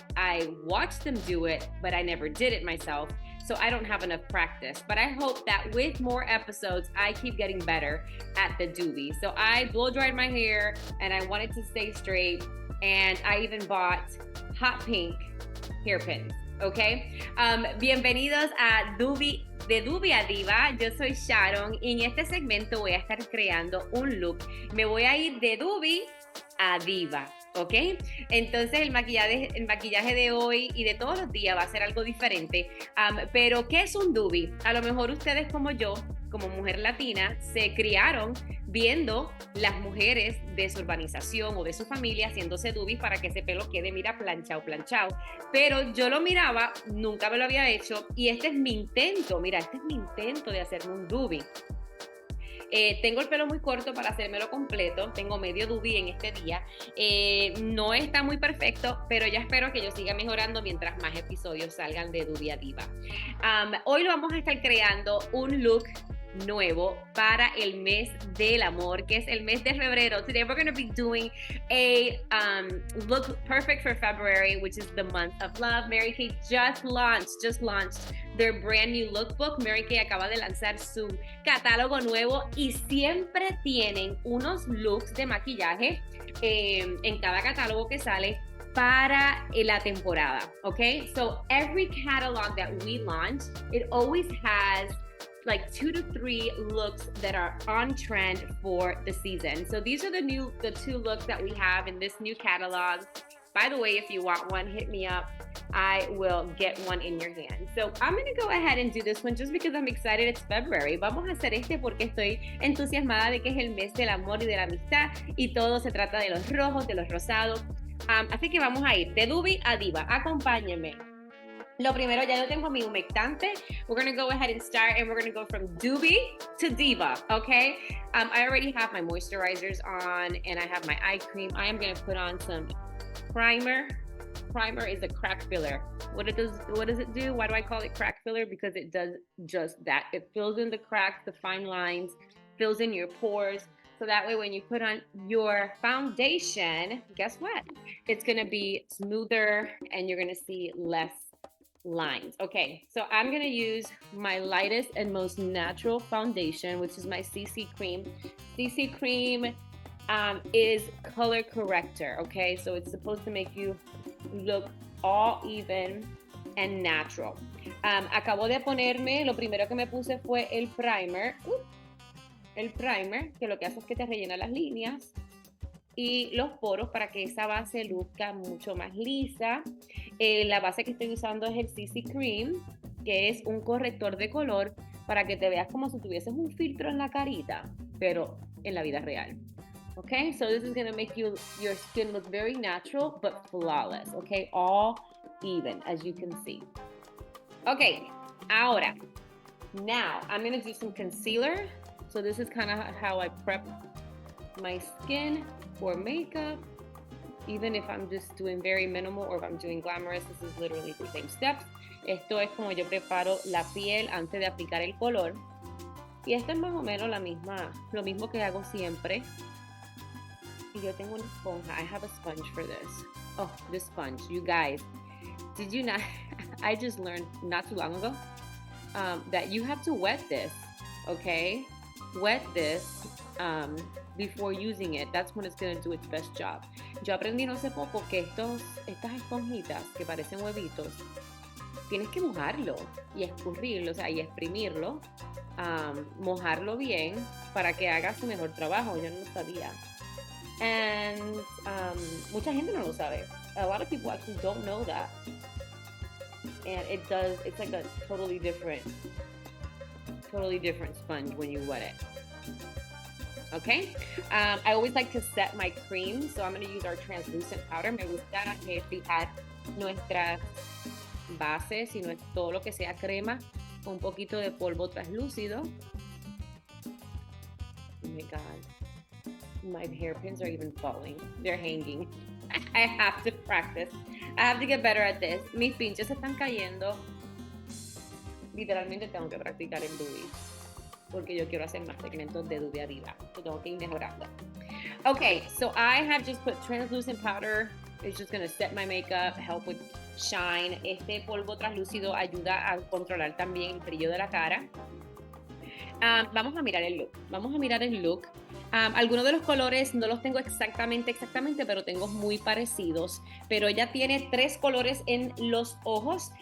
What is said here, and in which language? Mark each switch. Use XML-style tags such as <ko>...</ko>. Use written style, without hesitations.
<en>I watched them do it, but I never did it myself. So I don't have enough practice. But I hope that with more episodes, I keep getting better at the Dubi. So I blow dried my hair and I wanted to stay straight. And I even bought hot pink hairpins, okay?</en> <es>Bienvenidos a Dubi, de Dubi a Diva. Yo soy Sharon y en este segmento voy a estar creando un look. Me voy a ir de Dubi a Diva, ¿ok? Entonces el maquillaje de hoy y de todos los días va a ser algo diferente. Pero ¿qué es un Dubi? A lo mejor ustedes como yo, como mujer latina, se criaron viendo las mujeres de su urbanización o de su familia haciéndose Dubis para que ese pelo quede, mira, planchado. Pero yo lo miraba, nunca me lo había hecho y este es mi intento, mira, este es mi intento de hacerme un Dubi. Tengo el pelo muy corto para hacérmelo completo, tengo medio Dubi en este día, no está muy perfecto, pero ya espero que yo siga mejorando mientras más episodios salgan de Dubi a Diva. Hoy lo vamos a estar creando un look nuevo para el mes del amor, que es el mes de febrero.</es> <en>Today we're going to be doing a look perfect for February, which is the month of love. Mary Kay just launched their brand new lookbook.</en> <es>Mary Kay acaba de lanzar su catálogo nuevo y siempre tienen unos looks de maquillaje en cada catálogo que sale para la temporada, okay?</es> <en>So every catalog that we launch, it always has like 2 to 3 looks that are on trend for the season. So these are the 2 looks that we have in this new catalog. By the way, if you want one, hit me up. I will get one in your hand. So I'm going to go ahead and do this one just because I'm excited. It's February.</en> <es>Vamos a hacer este porque estoy entusiasmada de que es el mes del amor y de la amistad y todo se trata de los rojos, de los rosados. Así que vamos a ir de Dubi a Diva. Acompáñenme. Lo primero, ya yo tengo mi humectante.</es> <en>We're going to go ahead and start and we're going to go from Dubi to Diva, okay? I already have my moisturizers on and I have my eye cream. I am going to put on some primer. Primer is a crack filler. What does it do? Why do I call it crack filler? Because it does just that. It fills in the cracks, the fine lines, fills in your pores. So that way when you put on your foundation, guess what? It's going to be smoother and you're going to see less lines. Okay, so I'm gonna use my lightest and most natural foundation, which is my CC cream. CC cream is color corrector, okay? So it's supposed to make you look all even and natural.</en> <es>Acabo de ponerme, lo primero que me puse fue el primer. El primer, que lo que hace es que te rellena las líneas y los poros para que esa base luzca mucho más lisa. La base que estoy usando es el CC Cream, que es un corrector de color para que te veas como si tuvieses un filtro en la carita, pero en la vida real.</es> <en>Okay, so this is going to make your skin look very natural but flawless, okay? All even, as you can see. Okay,</en> <es>ahora,</es> <en>now I'm going to do some concealer. So this is kind of how I prep my skin for makeup. Even if I'm just doing very minimal or if I'm doing glamorous, this is literally the same steps.</en> <es>Esto es como yo preparo la piel antes de aplicar el color. Y esto es más o menos lo mismo que hago siempre. Y yo tengo una esponja.</es> <en>I have a sponge for this. Oh, this sponge. You guys, did you not? I just learned not too long ago that you have to wet this, okay? Wet this before using it. That's when it's going to do its best job.</en> <es>Yo aprendí no hace poco que estas esponjitas que parecen huevitos, tienes que mojarlo y escurrirlo, o sea, y exprimirlo, mojarlo bien para que haga su mejor trabajo. Yo no lo sabía.</es> <en>And</en> <es>mucha gente no lo sabe.</es> <en>A lot of people actually don't know that. And it's like a totally different sponge when you wet it. Okay, I always like to set my cream, so I'm going to use our translucent powder.</en> <es>Me gusta fijar nuestras bases y todo lo que sea crema con un poquito de polvo translúcido.</es> <en>my God. My hairpins are even falling. They're hanging. I have to practice. I have to get better at this.</en> <es>Mis pinches se están cayendo. Literalmente tengo que practicar en Dubi. Porque yo quiero hacer más segmentos de Dubi a Diva. So tengo que ir mejorando.</es> <en>Okay, so I have just put translucent powder. It's just going to set my makeup, help with shine.</en> <es>Este polvo translúcido ayuda a controlar también el brillo de la cara. Vamos a mirar el look. Algunos de los colores no los tengo exactamente, pero tengo muy parecidos. Pero ella tiene 3 colores en los ojos.</es>